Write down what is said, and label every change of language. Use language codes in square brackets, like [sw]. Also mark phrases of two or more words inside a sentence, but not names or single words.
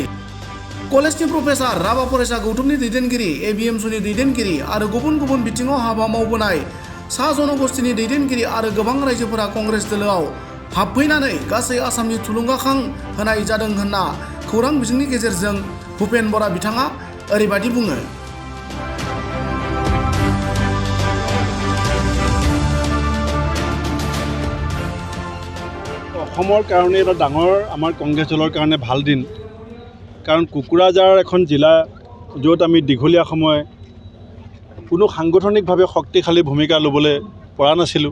[brx] कलेजनि प्रफेसार, राभा फरायसा गौथुमनि दैदेनगिरि, एबिएमसुनि दैदेनगिरि आरो गुबुन गुबुन बिथिङाव हाबा मावबोनाय सा जनगोष्ठीनि दैदेनगिरि आरो गोबां रायजोफोरा कंग्रेस दोलोआव हाबफैनानै गासै आसामनि थुलुंगाखां होनाय जादों होनना खौरां बिजोंनि गेजेरजों भुपेन बरा बिथाङा ओरैबायदि बुङो। [as] অসমৰ কাৰণে এটা ডাঙৰ আমাৰ কংগ্ৰেছ দলৰ কাৰণে ভাল দিন, কাৰণ কোকৰাঝাৰ এখন জিলা য'ত আমি দীঘলীয়া সময় কোনো সাংগঠনিকভাৱে শক্তিশালী ভূমিকা ল'বলৈ পৰা নাছিলোঁ।